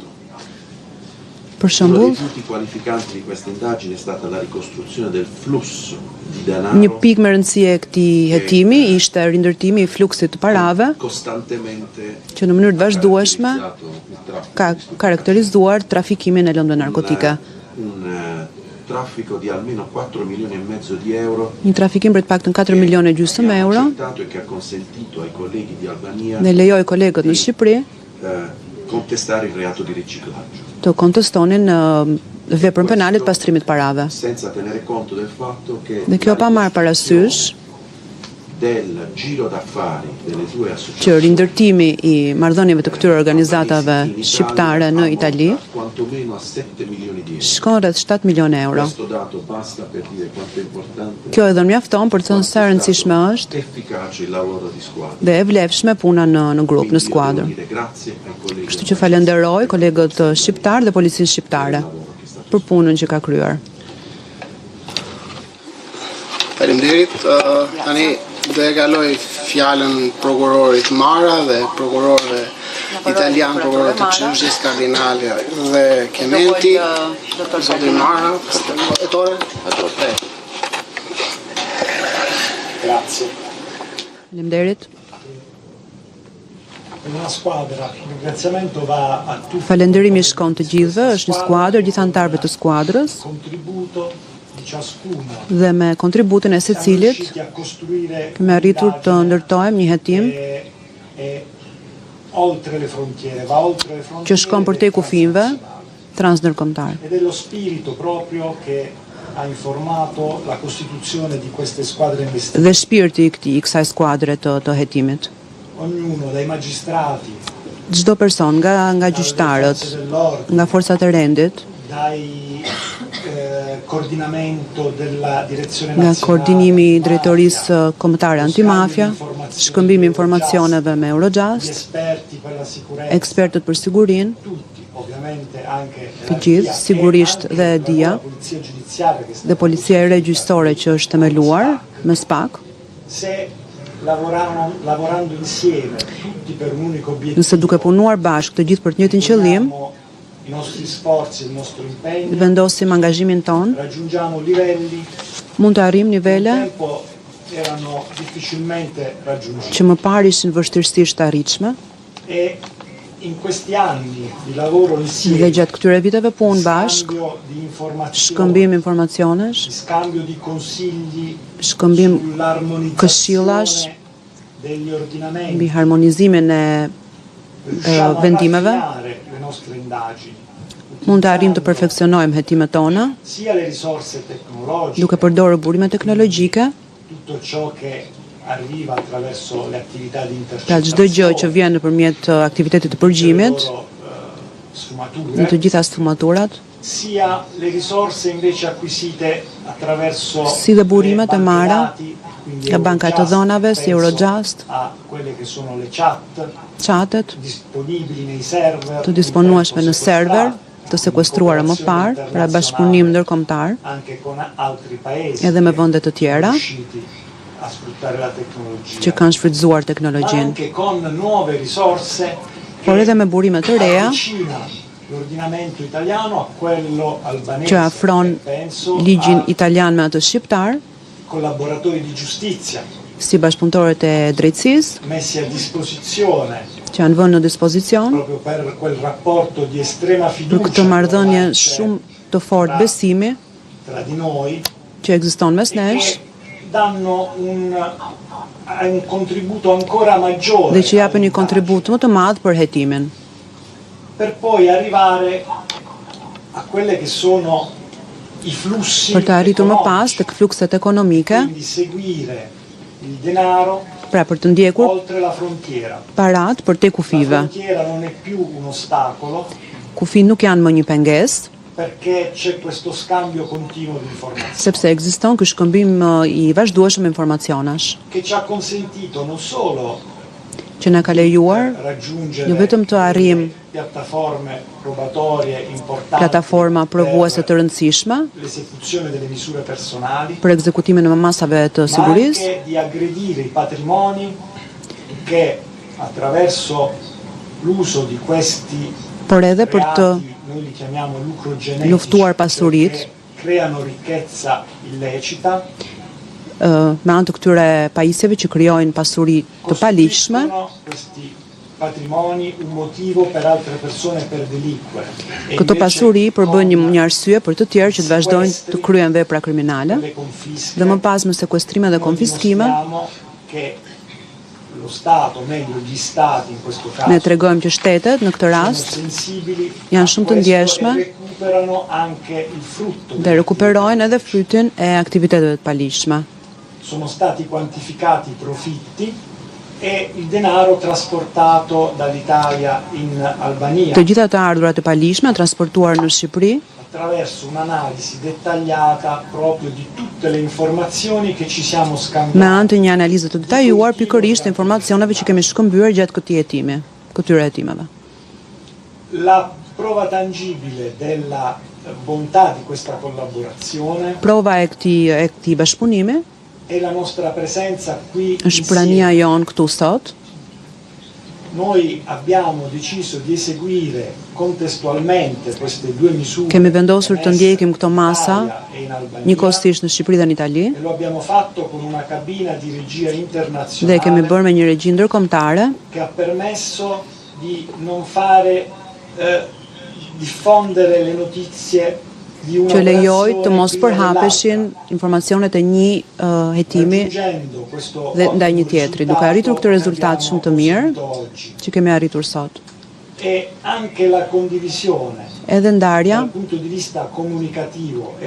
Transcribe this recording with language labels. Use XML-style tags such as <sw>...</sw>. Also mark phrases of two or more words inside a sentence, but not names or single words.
<sq>Per shembull, një pikë me rëndësi e këtij hetimi ishte rindërtimi I fluksit të parave, që në mënyrë të vazhdueshme ka karakterizuar trafikimin e lëndëve narkotike.</sq> <it>Traffico di almeno 4 milioni e mezzo di euro.</it> <sq>Një trafikim për të paktën 4 milionë e gjysmë euro.</sq> <it>Che ha consentito ai colleghi di Albania</it> <sq>Dhe lejoi kolegët në Shqipëri</sq> <it>contestare il reato di riciclaggio.</it> <sq>Të kontestonin veprën penale të pastrimit parave.</sq> <it>Senza tenere conto del fatto che</it> <sq>Dhe kjo pa marrë parasysh</sq> <it>del giro d'affari delle due associazioni</it> <sq>që rindërtimi I marrëdhënieve të këtyre organizatave shqiptare në Itali</sq> <it>quantomeno a 7 milioni di euro.</it> <sq>Shkon rreth 7 milionë euro.</sq> <it>Questo dato basta per dire quanto è importante.</it> <sq>Kjo edhe mjafton për të thënë sa rëndësishme është</sq> <it>efficace il lavoro di squadra.</it> <sq>Dhe e vlefshme puna në grup, në skuadër. Kështu që falenderoj kolegët shqiptar dhe policinë shqiptare për punën që ka kryer. Faleminderit. Tani do e kaloj fjalën prokurorit Mara dhe prokurorëve italian, prokurorët të Çështjes, Kardinali dhe Kementi. Zoti Mara, ettore. Grazie. Faleminderit.</sq> <it>Una squadra, il ringraziamento va a tutti.</it> <sq>Falenderimi shkon të gjithëve, është një skuadër, gjithë anëtarëve të skuadrës.</sq> <it>Contributo</it> <sq>Dhe me kontributin e secilit kemi arritur të ndërtojmë një hetim që shkon përtej kufive transndërkombëtar.</sq> <it>Ed è lo spirito proprio che ha informato la costituzione di queste squadre investigative.</it> <sq>Dhe shpirti I kësaj skuadre të hetimit.</sq> <it>Ognuno dai magistrati,</it> <sq>çdo person nga gjyqtarët, nga forcat e rendit,</sq> <it>coordinamento della direzione</it> <sq>nga koordinimi I drejtorisë kombëtare antimafia, shkëmbimi informacioneve me Eurojust, ekspertët për sigurinë, të gjithë, sigurisht dhe dia, dhe policia e regjistore që është themeluar me SPAK.</sq> <it>Lavorando insieme tutti per un unico obiettivo.</it> <sq>Nëse duke punuar bashkë të gjithë për të njëjtin qëllim,</sq> <it>I nostri sforzi, il nostro impegno,</it> <sq>vendosim angazhimin ton,</sq> <it>raggiungiamo livelli</it> <sq>mund të arrijmë nivele</sq> <it>erano difficilmente raggiungibili.</it> <sq>Që më parë ishin vështirësisht arritshme.</sq> <it>E in questi anni di lavoro insieme,</it> <sq>dhe gjatë këtyre viteve punë bashk, shkëmbim informacionesh,</sq> <it>scambio di consigli,</it> <sq>shkëmbim këshillash mbi harmonizimin e vendimeve, mund të arrijmë të perfeksionojmë hetimet tona, duke përdorur burime teknologjike, pra çdo gjë që vjen nëpërmjet aktivitetit të përgjimit, në të gjitha sfumaturat,</sq> <it>sia le risorse invece acquisite attraverso</it> <sq>si dhe burimet e marra nga banka të dhonave, si Eurojust,</sq> <it>a quelle che sono le</it> <sq>chatet,</sq> <it>disponibili nei server,</it> <sq>të disponueshme në server, të sekuestruara më parë, pra bashkëpunim ndërkombëtar,</sq> <it>anche con altri paesi</it> <sq>edhe me vende të tjera</sq> <it>a sfruttare la tecnologia,</it> <sq>që kanë shfrytzuar teknologjinë,</sq> <it>anche con nuove risorse</it> <sq>por edhe me burime të reja</sq> <it>l'ordinamento italiano a quello albanese,</it> <sq>që afron ligjin italian me atë shqiptar,</sq> <it>collaboratori di giustizia</it> <sq>si bashkëpunëtorët e drejtësisë,</sq> <it>messi a disposizione</it> <sq>që janë vënë në dispozicion</sq> <it>proprio per quel rapporto di estrema</it> <sq>për</sq> <it>fiducia</it> <sq>këtë marrëdhënie shumë të fortë besimi</sq> <it>tra di noi,</it> <sq>që ekziston mes nesh</sq> <it>danno un contributo ancora maggiore</it> <sq>dhe që japin një kontribut më të madh për hetimin,</sq> <it>per poi arrivare a quelle che sono i flussi</it> <sq>për të arritur më pas tek flukset ekonomike,</sq> <it>quindi seguire il denaro</it> <sq>pra për të ndjekur</sq> <it>oltre la frontiera.</it> <sq>parat për te</sq> <it>La</it> <sq>kufive.</sq> <it>frontiera non è più un ostacolo</it> <sq>Kufit nuk janë më një pengesë,</sq> <it>perché c'è questo scambio continuo di informazioni</it> <sq>sepse ekziston ky shkëmbim i vazhdueshëm informacionash,</sq> <it>che ci ha consentito non solo</it> <sq>që na ka lejuar</sq> <it>raggiungere</it> <sq>jo vetëm të arrijmë</sq> <it>piattaforme probatorie importanti</it> <sq>plataforma provuese të rëndësishme</sq> <it>l'esecuzione delle misure personali,</it> <sq>për ekzekutimin e masave të</sq> <it>ma</it> <sq>sigurisë,</sq> <it>anche di aggredire i patrimoni che attraverso l'uso di questi</it> <sq>por edhe për të</sq> <it>reati, noi li chiamiamo lucrogenetici,</it> <sq>luftuar pasuritë,</sq> <it>perché creano ricchezza illecita,</it> <sq>me anë të këtyre pajisjeve që krijojnë pasuri të paligjshme,</sq> <it>questi patrimoni un motivo per altre persone per delinquere. E</it> <sq>këto</sq> <it>invece</it> <sq>pasuri përbën</sq> <it>con</it> <sq>një arsye për të tjerë që të vazhdojnë të kryen vepra kriminale</sq> <it>le confische,</it> <sq>dhe më pas me sekuestrime dhe konfiskime,</sq> <it>dimostriamo che lo Stato, meglio gli Stati in questo caso,</it> <sq>ne tregojmë që shtetet në këtë rast</sq> <it>sono sensibili</it> <sq>janë</sq> <it>a</it> <sq>shumë të</sq> <it>questo</it> <sq>ndjeshme</sq> <it>e recuperano anche il frutto.</it> <sq>dhe rekuperojnë edhe frytin e aktiviteteve të paligjshme.</sq> <it>Sono stati quantificati i profitti e il denaro trasportato dall'Italia in Albania</it> <sq>Të gjitha të ardhurat e paligjshme transportuar në Shqipëri</sq> <it>attraverso un'analisi dettagliata proprio di tutte le informazioni che ci siamo</it> <sq>me</sq> <it>scambiati.</it> <sq>anë të një analize të detajuar pikërisht të informacioneve që kemi shkëmbyer gjatë këtij hetimi, këtyre hetimeve.</sq> <it>La prova tangibile della bontà di questa collaborazione</it> <sq>Prova e këtij bashkëpunimi</sq> <it>è la nostra presenza qui</it> <sq>është prania</sq> <it>insieme.</it> <sq>jonë këtu sot.</sq> <it>Noi abbiamo deciso di eseguire contestualmente queste due misure.</it> <sq>Kemi vendosur të ndjekim këto masa</sq> <it>e in Albania.</it> <sq>njëkohësisht në Shqipëri dhe në Itali</sq> <it>E lo abbiamo fatto con una cabina di regia</it> <sq>dhe</sq> <it>internazionale</it> <sq>kemi bërë me një regji ndërkombëtare</sq> <it>che ha permesso di non fare diffondere le notizie di una</it> <sq>që lejoj të mos</sq> <it>operazione</it> <sq>përhapeshin informacionet e një hetimi</sq> <it>raggiungendo questo</it> <sq>dhe ndaj një</sq> <it>ottimo</it> <sq>tjetri, duke arritur këtë rezultat shumë të mirë që kemi arritur sot.</sq> <it>e anche la condivisione</it> <sq>Edhe ndarja</sq> <it>dal punto di vista comunicativo e</it>